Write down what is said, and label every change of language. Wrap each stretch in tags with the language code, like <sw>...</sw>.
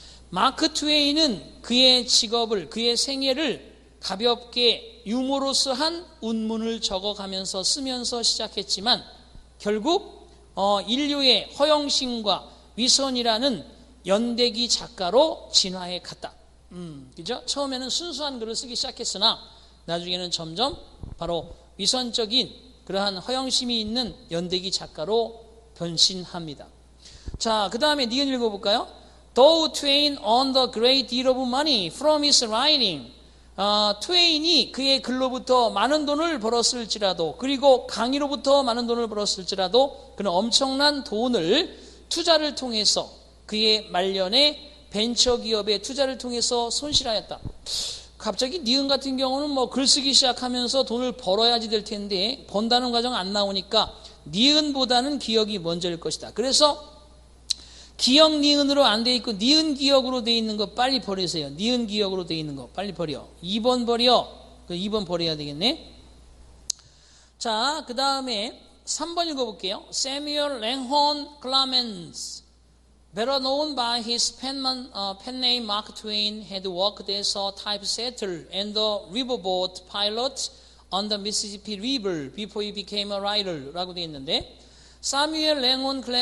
<ko>마크 트웨인은 그의 직업을, 그의 생애를 가볍게 유머러스한 운문을 적어가면서 쓰면서 시작했지만 결국 인류의 허영심과 위선이라는 연대기 작가로 진화해 갔다. 그죠? 처음에는 순수한 글을 쓰기 시작했으나 나중에는 점점 바로 위선적인 그러한 허영심이 있는 연대기 작가로 변신합니다. 자, 그 다음에 니은 읽어볼까요?</ko> <en>Though Twain earned a great deal of money from his writing.</en> <ko>트웨인이 그의 글로부터 많은 돈을 벌었을지라도 그리고 강의로부터 많은 돈을 벌었을지라도 그는 엄청난 돈을 투자를 통해서 그의 말년에 벤처기업의 투자를 통해서 손실하였다. 갑자기 니은 같은 경우는 뭐 글쓰기 시작하면서 돈을 벌어야지 될 텐데 번다는 과정 안 나오니까 니은보다는 기역이 먼저일 것이다. 그래서 기역 니은으로 안 돼 있고 니은 기역으로 돼 있는 거 빨리 버리세요. 니은 기역으로 돼 있는 거 빨리 버려. 2번 버려. 2번 버려야 되겠네. 자, 그 다음에 3번 읽어볼게요.</ko> <en>Samuel Langhorne Clemens, better known by his pen name Mark Twain, had worked as a typesetter and a riverboat pilot on the Mississippi River before he became a writer</en> <ko>라고 되어 있는데</ko> <en>사뮤엘 랭온</en>